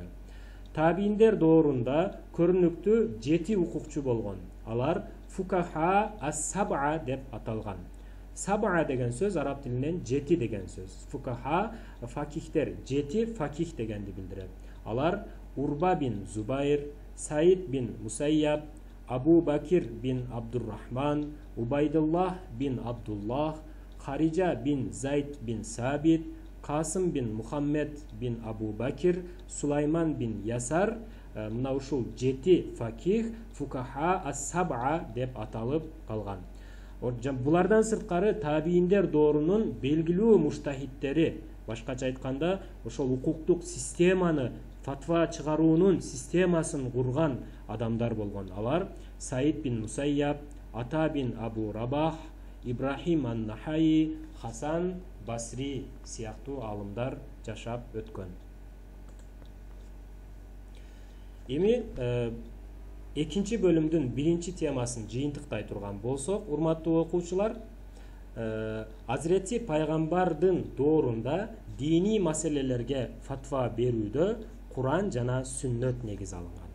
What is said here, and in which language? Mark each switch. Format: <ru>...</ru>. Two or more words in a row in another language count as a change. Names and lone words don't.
<ky>Табииндер доорунда көрүнүктүү 7 укукчу болгон. Алар</ky> <ar>فقهاء السبعة</ar> <ky>деп аталган. Саб'a деген сөз араб тилинен 7 деген сөз. Фукаха факихтер, 7 факих дегенди билдирет. Алар Урба бин Зубайр, Саид бин Мусайяб, Абу Бакир бин Абдуррахман, Убайдуллах бин Абдуллах, Хариджа бин Зайд бин Сабит, Касым бин Мухаммед бин Абу Бакир, Сулайман бин Ясар. Мына ушул 7 факих</ky> <ar>فقهاء السبعة</ar> <ky>деп аталып калган. Булардан сырткары табииндер доорунун белгилүү муштахиттери, башкача айтканда, ошол укуктук системаны, фатва чыгаруунун системасын курган адамдар болгон. Алар Саид бин Мусайяб, Ата бин Абу Рабах, Ибрахим ан-Нахаи, Хасан Басри сыяктуу алымдар жашап өткөн. Эми экинчи бөлүмдүн биринчи темасын жыйынтыктай турган болсок, урматтуу окуучулар, Азирети пайгамбардын доорунда диний маселелерге фатва берүүдө Куран жана сүннөт негиз алынган.</ky>